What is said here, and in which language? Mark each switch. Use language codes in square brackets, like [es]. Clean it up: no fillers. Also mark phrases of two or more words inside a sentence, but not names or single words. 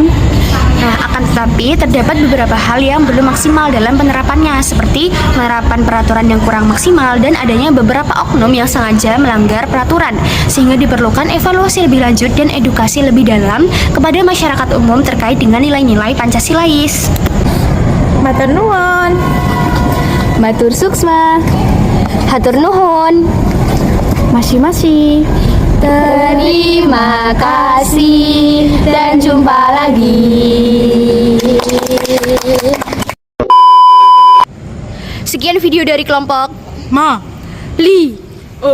[id] akan tetapi terdapat beberapa hal yang belum maksimal dalam penerapannya, seperti penerapan peraturan yang kurang maksimal dan adanya beberapa oknum yang sengaja melanggar peraturan, sehingga diperlukan evaluasi lebih lanjut dan edukasi lebih dalam kepada masyarakat umum terkait dengan nilai-nilai Pancasilais. [jv] Matur nuwun. [ban] Matur suksma. [su] Hatur nuhun. Masih-masih. [id] Terima kasih dan jumpa lagi. Sekian video dari kelompok